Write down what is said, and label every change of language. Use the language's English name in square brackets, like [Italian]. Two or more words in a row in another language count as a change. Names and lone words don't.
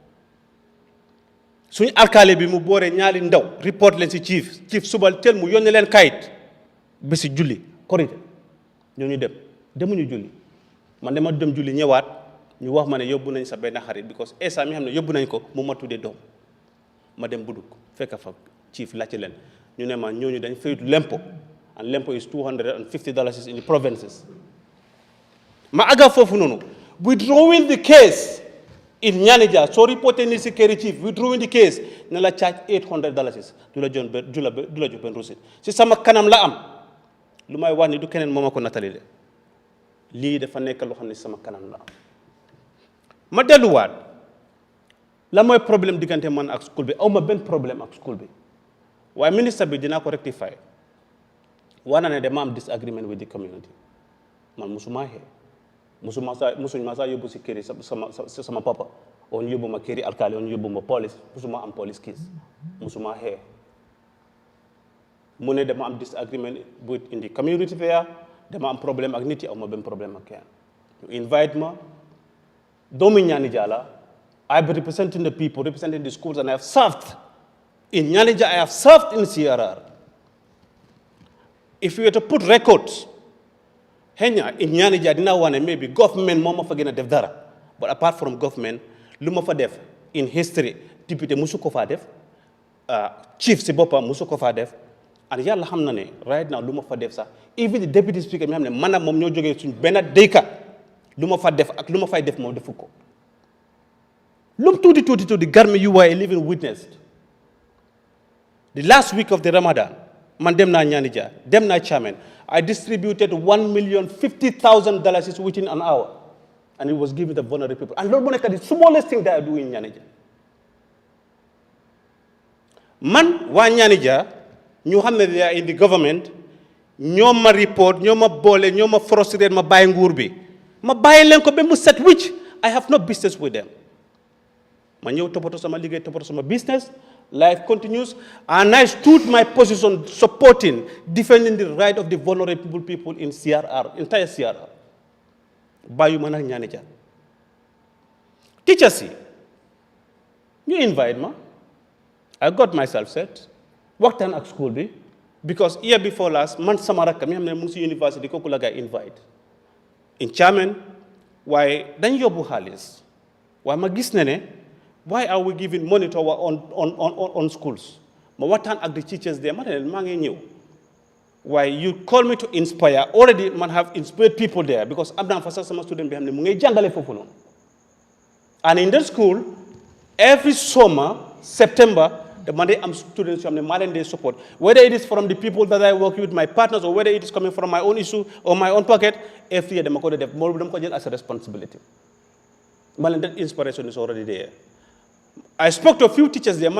[Wolof] suñu alkaali bi mu booree ñaari ndaw report leen si chief suba teel mu yónnee leen kayit bési julli korite ñooñu demuñu julli man dama dem julli ñëwaat ñu wax ma ne yóbbu nañ sa benn xarit because esa mi xam ne yóbbu nañ ko mu ma tuddee doom ma dem buduk fekk fa chief laajte leen ñu ne ma ñooñu dañ fayut lempo [English] and lempo is $250 in the provinces [Wolof] ma aga foofu noonu [English] withdrawing the case in Ñanija [Wolof] soo reporté ni si këri chief [English] withdrawing the [Wolof] case ne la charge $800 du la jox benn receipt si sama kanam la am lu may wax ni du keneen moo ma ko natali de lii dafa nekk loo xam ne sama kanam la am ma delluwaat la mooy problème diggante man ak school bi aw ma benn problème ak school bi waaye ministre bi dinaa ko rectify wax na ne dama am [English] disagreement with the community [Wolof] man musuma xee musuñ ma saa yóbbu si këri sama papa on yóbbu ma këri alkaali on yóbbu ma police musuma am police case musuma xee mu ne dama am [English] disagreement with in the community there [Wolof] dama am problème ak nit yi aw ma benn problème ak kenn you invite ma doomu Ñanija la [English] I've been representing the people, representing the schools, and I have served in Ñanija, I have served in CRR. If you were to put records, [Wolof] Henya in Ñanija dina wane maybe government moo ma fa gën a def dara, [English] but apart from government [Wolof] lu ma fa def [English] in history [Wolof] député musu ko fa def chief si boppam musu ko fa def and yàlla xam na ne [English] right now [Wolof] lu ma fa def sax [English] even the deputy speaker [Wolof] mi xam ne man ak moom ñoo jógee suñ benn déyka lu ma fa def ak lu ma fay def moom defu ko lum tuuti Garmi [English] you were a living witness the last week of the Ramadan [Wolof] man dem naa Ñanija dem naa Chairman [English] I distributed $1,050,000 within an hour and it was given to the vulnerable people [Wolof] and loolu moo nekk [English] the smallest thing that I do in Ñanija [Wolof] man waa Ñanija ñu xam ne [English] they are in the government [Wolof] ñoo ma report ñoo ma boole ñoo ma frustrate ma bàyyi nguur bi ma bàyyi leen ko ba mu set [English] which I have no business with them [Wolof] ma ñëw toppatoo sama liggéey toppatoo sama business [English] life continues and I stood my position supporting defending the right of the vulnerable people in CRR entire CRR [Wolof] bàyyi ma nag Ñanija teachers yi ñu invite ma [English] I got myself set [Wolof] waxtaan ak school bi [English] because year before last [Wolof] man sama rakk mi xam ne mu ngi si university kooku la gaay invite in Chairman waaye dañ yóbbu xaalis waaye ma gis ne [English] why are we giving money to our on schools [Wolof] ma waxtaan ak [English] the teachers there [Wolof] ma ne leen maa ngi ñëw waaye [English] you call me to inspire already man have inspired people there because [Wolof] am naa fa sax sama student bi xam ne mu ngay jàngale foofu noonu [English] and in that school every summer September the Monday am students from the modern day support, whether it is from the people that I work with, my partners, or whether it is coming from my own issue or my own pocket, every year they have more of them as a responsibility. That inspiration is already there. I spoke to a few teachers there.